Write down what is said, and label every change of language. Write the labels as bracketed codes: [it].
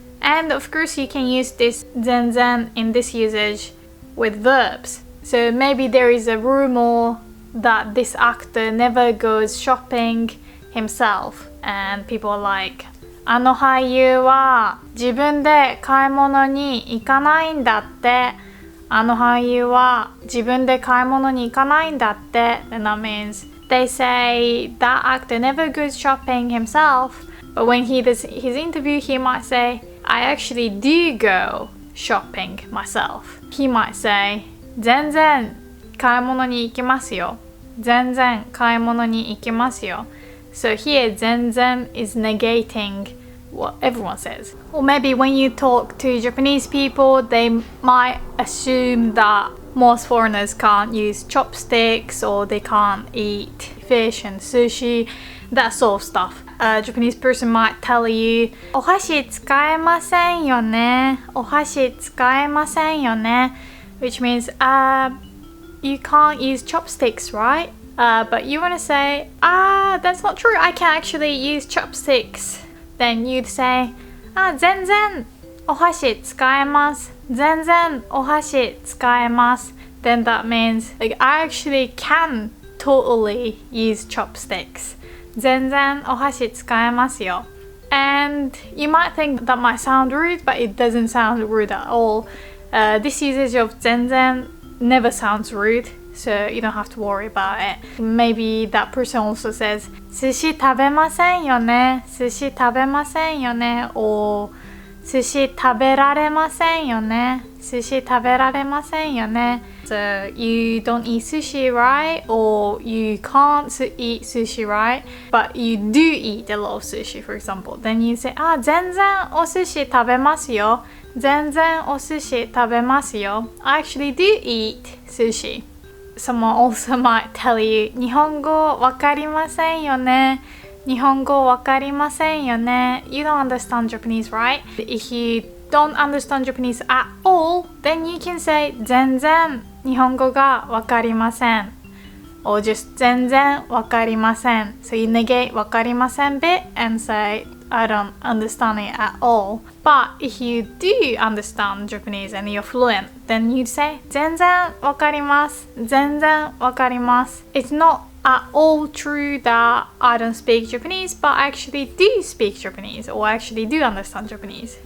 [en] And of course you can use this 全然 in this usage with verbs. So maybe there is a rumor that this actor never goes shopping himself, and people are like, [ja] あの俳優は自分で買い物に行かないんだって。あの俳優は自分で買い物に行かないんだって。 [en] And that means they say that actor never goes shopping himself, but when he does his interview, he might say, I actually do go shopping myself. He might say, [ja] 全然買い物に行きますよ。全然買い物に行きますよ。 [en] So here, 全然 is negating what everyone says. Or maybe when you talk to Japanese people, they might assume that most foreigners can't use chopsticks or they can't eat fish and sushi, that sort of stuff. A Japanese person might tell you, [ja] お箸使えませんよね。お箸使えませんよね。 [en] Which means, you can't use chopsticks, right? But you want to say, that's not true. I can actually use chopsticks. Then you'd say, [ja] 全然お箸使えます。全然お箸使えます。 [en] Then that means, like, I actually can totally use chopsticks. [ja] 全然お箸使えますよ. [en] And you might think that might sound rude, but it doesn't sound rude at all. This usage of 全然 never sounds rude, so you don't have to worry about it. Maybe that person also says, [ja] 寿司食べませんよね。寿司食べませんよね。 [en] or [ja] 寿司食べられませんよね。寿司食べられませんよね。 [en] So you don't eat sushi, right? Or you can't eat sushi, right? But you do eat a lot of sushi, for example. Then you say, [ja] 全然お寿司食べますよ。全然お寿司食べますよ。 [en] I actually do eat sushi. Someone also might tell you, [ja] 日本語わかりませんよね。日本語わかりませんよね。 [en] You don't understand Japanese, right? If you don't understand Japanese at all, then you can say [ja] 全然日本語がわかりません。 [en] Or just [ja] 全然わかりません。 [en] So you negate わかりません bit and say I don't understand it at all. But if you do understand Japanese and you're fluent, then you'd say [ja] 全然わかります。全然わかります。 [en] It's not at all true that I don't speak Japanese, but I actually do speak Japanese, or I actually do understand Japanese.